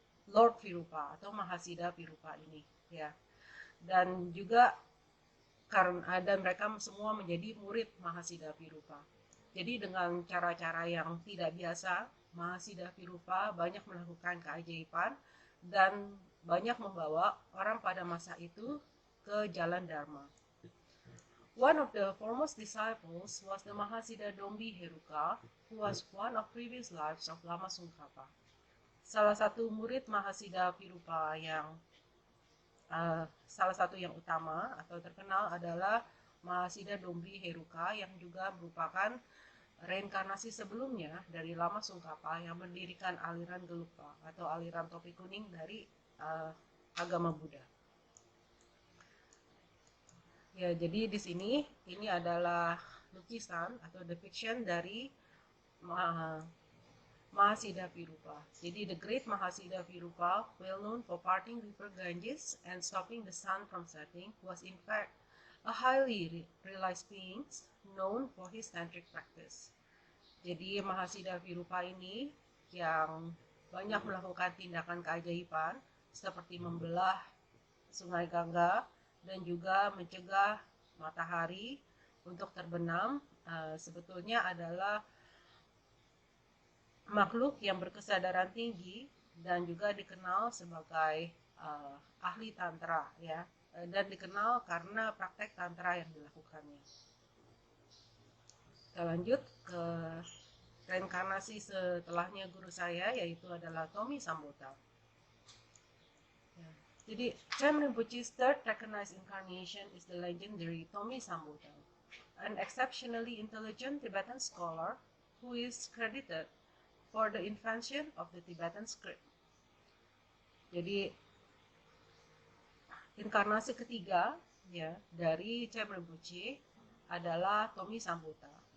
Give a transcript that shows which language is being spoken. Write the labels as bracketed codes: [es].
[id] Lord Virupa atau Mahasiddha Virupa ini, ya. Dan juga karena ada mereka semua menjadi murid Mahasiddha Virupa. Jadi dengan cara-cara yang tidak biasa, Mahasiddha Virupa banyak melakukan keajaiban dan banyak membawa orang pada masa itu ke jalan Dharma. [en] One of the foremost disciples was the Mahasiddha Dombi Heruka, who was one of previous lives of Lama Tsongkhapa. [id] Salah satu murid Mahasiddha Virupa yang salah satu yang utama atau terkenal adalah Mahasiddha Dombi Heruka yang juga merupakan reinkarnasi sebelumnya dari Lama Tsongkhapa yang mendirikan aliran Gelugpa atau aliran topi kuning dari agama Buddha. Ya, jadi di sini ini adalah lukisan atau depiction dari Mahasiddha Virupa. [en] Jadi the great Mahasiddha Virupa, well known for parting river Ganges and stopping the sun from setting, was in fact a highly realized being known for his tantric practice. [id] Jadi Mahasiddha Virupa ini yang banyak melakukan tindakan keajaiban seperti membelah sungai Gangga dan juga mencegah matahari untuk terbenam, sebetulnya adalah makhluk yang berkesadaran tinggi dan juga dikenal sebagai ahli tantra, ya, dan dikenal karena praktek tantra yang dilakukannya. Kita lanjut ke reinkarnasi setelahnya guru saya, yaitu adalah Tomi Sambota. Ya. [en] Jadi Chem Rinpoche's third recognized incarnation is the legendary Tomi Sambota, an exceptionally intelligent Tibetan scholar who is credited for the invention of the Tibetan script. [id] Jadi inkarnasi ketiga, ya, dari Chem Rinpoche adalah Tomi Sambota.